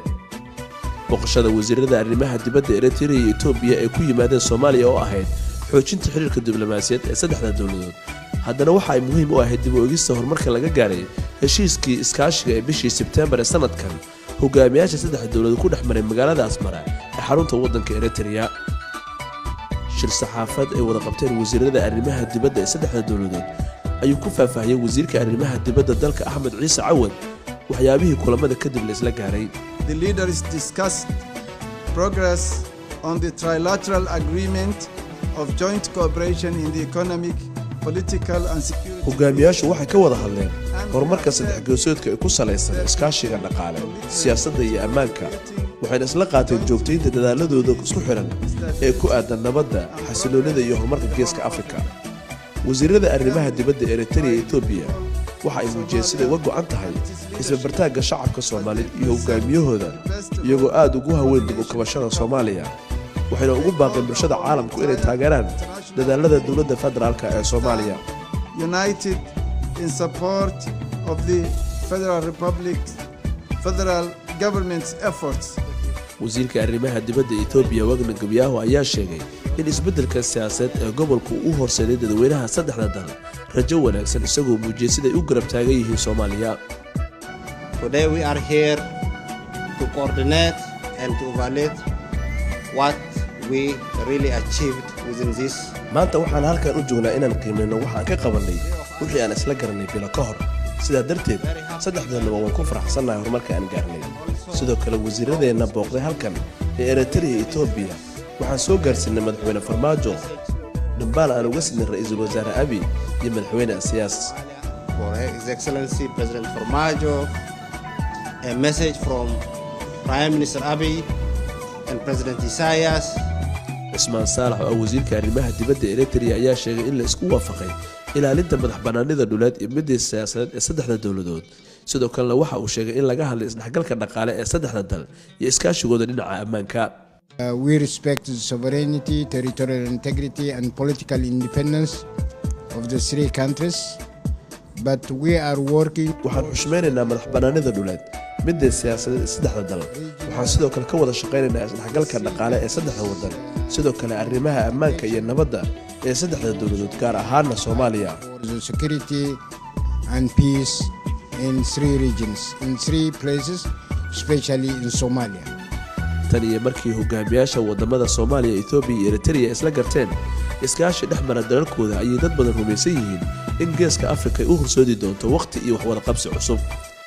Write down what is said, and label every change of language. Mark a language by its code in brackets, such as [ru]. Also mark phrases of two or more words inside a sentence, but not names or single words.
[so] boqoshada wasiirada arrimaha dibadda Eritrea iyo Itoobiya ee ku yimaadeen Soomaaliya oo ahayd xoojinta xiriirka diblomaasiyadeed ee saddexda dawladood haddana waxa ay muhiim u ahayd dib u eegista horumarka laga gaaray heshiiskii iskaashiga ee bishii Sebtembar ee sanadkan hogaamiyaasha saddexda dawladood ku dhexmaray magaalada Asmara ee xarunta waddanka Eritrea. shir saxaafad ay wada qabteen wasiirada arrimaha dibadda ee saddexda dawladood ayuu ku faahfaahiyay wasiirka arrimaha dibadda dalka Axmed Ciise Cawad waxyaabihii kulamada kadib la isla gaaray. [en] The leaders discussed progress on the trilateral agreement of joint cooperation in the economic, political and security. [so] hogaamiyaashu waxay ka wada hadleen horumarka saddex geesoodka ee ku salaysan iskaashiga dhaqaale, siyaasadda iyo ammaanka. waxayna isla qaateen joogtaynta dadaaladooda isku xiran ee ku aadan nabadda, xasiloonida iyo horumarka geeska Afrika. wasiirada arrimaha dibadda Eritrea iyo Itoobiya waxa ay muujiyeen sida uga go'an tahay isbartaagga shacabka Soomaaliyeed iyo hogaamiyahooda iyagoo aad ugu haweyn dib u kabashada Soomaaliya. waxayna ugu baaqeen bulshada caalamku inay taageeraan dadaalada dawladda federaalka ee Soomaaliya. [en] United in support of the federal government's efforts. [so] wasiirka arrimaha dibadda Itoobiya Warqana Gabiyaha ayaa sheegay in isbeddelka siyaasadeed ee gobolku uu horseeday dadweynaha saddexda dal rajo wanaagsan isagoo muujiyay sida ay u garab taagan yihiin Soomaaliya. [en] Today we are here to coordinate and to evaluate what we really achieved within this. [so] maanta waxaan halkan u joognaa inaan qiimeyno waxaan ka qabanay wixii aan isla garanay bilo ka hor. sidaa darteed saddexdeenaba waan ku faraxsanahay horumarka aan gaarnay. sidoo kale wasiiradeena booqday halkan ee Eritrea iyo Itoobiya waxaan soo gaarsiinay madaxweyne Farmaajo dhambaal aan uga sidnay ra'iisul wasaare Abiy iyo madaxweyne Siyaas. [en] For His Excellency President Farmaajo, a message from Prime Minister Abiy and President Isaias. [so] Cismaan Saalax oo wasiirka arrimaha dibadda Eritrea ayaa sheegay in la isku waafaqay ilaalinta madaxbannaanida dhuleed iyo midda siyaasadeed ee saddexda dawladood. sidoo kale waxa uu sheegay in laga hadlay isdhexgalka dhaqaale ee saddexda dal iyo iskaashigooda dhinaca ammaanka. [en] We respect the sovereignty, territorial integrity and political independence of the three countries, but we are working. [so] waxaan xushmaynaynaa madaxbannaanida dhuleed midda siyaasadeed ee saddexda dal. waxaan sidoo kale ka wada shaqaynaynaa isdhexgalka dhaqaale ee saddexda waddan, sidoo kale arrimaha ammaanka iyo nabadda ee saddexda dawladood gaar ahaanna Soomaaliya. [en] The security and peace in three regions, in three places, especially in Somalia. [so] tan iyo markii hogaamiyaasha wadamada Soomaaliya, Itoobiya iyo Eritrea isla garteen iskaashi dhexmara dalalkooda ayay dad badan rumaysan yihiin in geeska Afrika ay u horseedi doonto waqti iyo wax wada qabsi cusub.